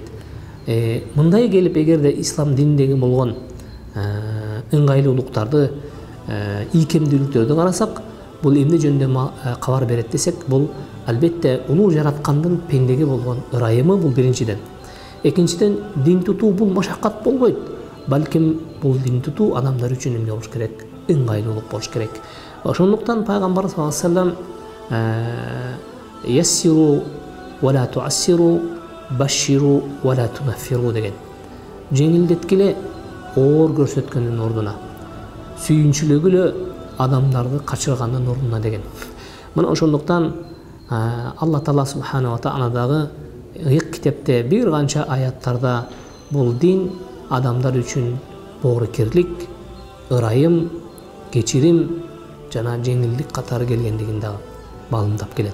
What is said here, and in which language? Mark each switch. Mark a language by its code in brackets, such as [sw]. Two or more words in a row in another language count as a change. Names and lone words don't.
[ky] Мындай келип, эгерде ислам дининдеги болгон ыңгайлуулуктарды, ийкемдүүлүктөрдү карасак, бул эмне жөнүндө кабар берет десек, бул албетте улуу жараткандын пендеге болгон ырайымы, бул биринчиден. Экинчиден, дин тутуу бул машаккат болбойт. Балким бул дин тутуу адамдар үчүн эмне болуш керек? Ыңгайлуулук болуш керек. Ошондуктан пайгамбар [ar] صلى الله عليه وسلم يسروا ولا تعسروا، بشروا ولا تنفروا [ky] деген. Жеңилдеткиле, оор көрсөткөндүн ордуна, сүйүнчүлөгүлө адамдарды качыргандын ордуна деген. Мына ошондуктан Алла Таала субхана ва тааладагы ыйык китепте бир канча аяттарда бул дин адамдар үчүн боорукерлик, ырайым, кечирим жана жеңилдик катары келгендигин дагы маалымдап келет.